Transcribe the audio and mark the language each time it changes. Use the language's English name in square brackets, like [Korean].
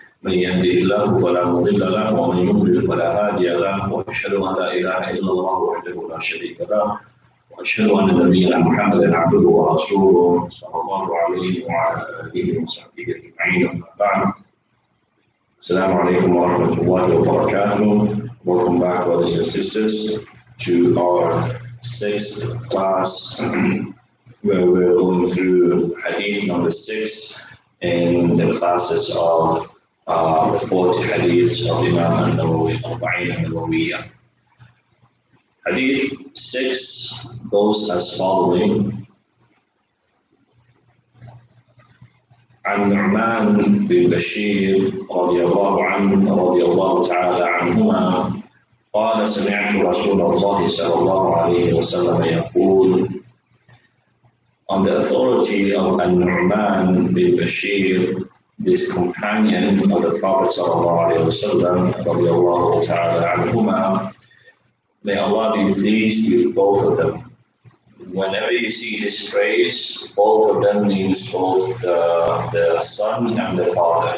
[Arabic] من يهده الله فلا مضل له ومن يضلل فلا هادي له، وأشهد أن لا إله إلا الله وحده لا شريك له، وأشهد أن نبينا محمدا عبده ورسوله صلى الله عليه وعلى آله وصحبه أجمعين. أما بعد، السلام عليكم ورحمة الله وبركاته. [English] Welcome back, brothers and sisters, to our sixth class where we're going through Hadith number 6 in the classes of the 40 Hadiths of Imam Nawawy, al-Nawawy. Hadith 6 goes as following. [Arabic] عن نعمان بن بشير رضي الله تعالى عنهما قال سمعت رسول الله صلى الله عليه وسلم يقول. [English] On the authority of An-Nu'man bin Bashir, this companion of the Prophet sallallahu alaihi wasallam radiyallahu ta'ala anhuma, may Allah be pleased with both of them. Whenever you see this phrase, both of them means both the son and the father.